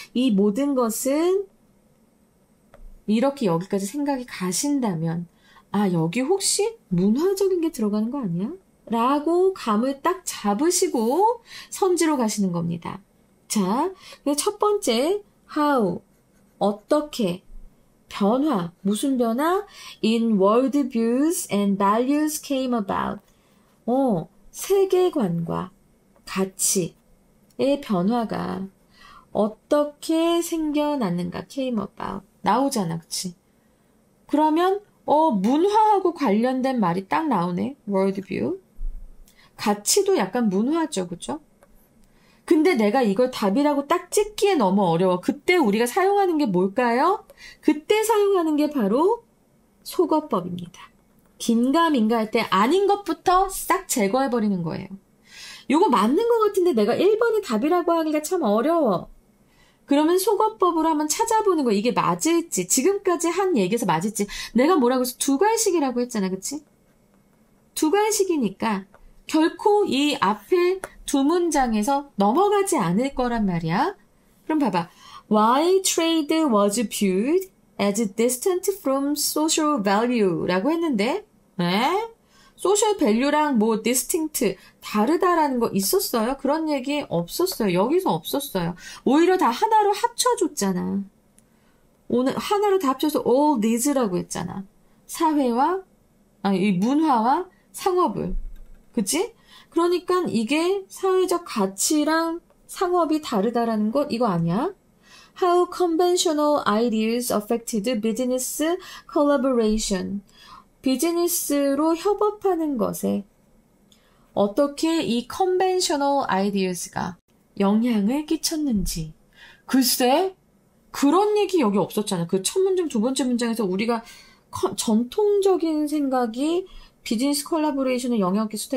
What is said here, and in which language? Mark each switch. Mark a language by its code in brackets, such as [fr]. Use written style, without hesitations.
[ko] 이 모든 것은 이렇게 여기까지 생각이 가신다면 아, 여기 혹시 문화적인 게 들어가는 거 아니야? 라고 감을 딱 잡으시고 선지로 가시는 겁니다. 자, 첫 번째 how, 어떻게, 변화, 무슨 변화? [en] In world views and values came about. [ko] 세계관과 가치의 변화가 어떻게 생겨났는가? [en] came about. [ko] 나오잖아, 그치? 그러면 문화하고 관련된 말이 딱 나오네. [en] world view. [ko] 가치도 약간 문화죠, 그죠? 근데 내가 이걸 답이라고 딱 찍기에 너무 어려워. 그때 우리가 사용하는 게 뭘까요? 그때 사용하는 게 바로 속어법입니다. 긴가민가 할 때 아닌 것부터 싹 제거해버리는 거예요. 요거 맞는 것 같은데 내가 1번이 답이라고 하기가 참 어려워. 그러면 속어법으로 한번 찾아보는 거. 이게 맞을지, 지금까지 한 얘기에서 맞을지. 내가 뭐라고 해서 두괄식이라고 했잖아, 그치? 두괄식이니까 결코 이 앞에 두 문장에서 넘어가지 않을 거란 말이야. 그럼 봐봐. [en] Why trade was viewed as distant from social value [ko] 라고 했는데, social value랑 뭐 distinct, 다르다라는 거 있었어요? 그런 얘기 없었어요. 여기서 없었어요. 오히려 다 하나로 합쳐줬잖아. 오늘 하나로 다 합쳐서 all thes라고 했잖아. 이 문화와 상업을. 그치? 그러니까 이게 사회적 가치랑 상업이 다르다라는 것 이거 아니야? [en] How conventional ideas affected business collaboration. [ko] 비즈니스로 협업하는 것에 어떻게 이 [en] conventional ideas [ko] 가 영향을 끼쳤는지. 글쎄, 그런 얘기 여기 없었잖아. 그 첫 문장, 두 번째 문장에서 우리가 전통적인 생각이 비즈니스 콜라보레이션에 영향을 끼쳤다.